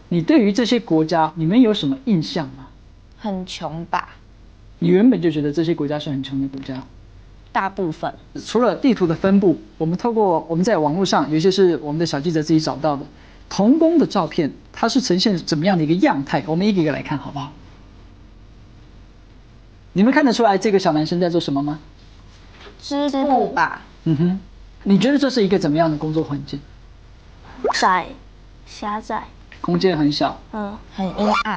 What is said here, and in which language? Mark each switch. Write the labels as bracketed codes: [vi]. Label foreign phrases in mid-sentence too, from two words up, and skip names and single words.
[zh] 你對於這些國家，你們有什麼印象嗎？很窮吧？你原本就覺得這些國家是很窮的國家？大部分除了地圖的分布，我們透過我們在網絡上有一些是我們的小記者自己找到的童工的照片，它是呈現怎麼樣的一個樣態？我們一個一個來看好不好？你們看得出來這個小男生在做什麼嗎？織布吧。嗯哼，你覺得這是一個怎麼樣的工作環境？狹窄，空間很小，很陰暗。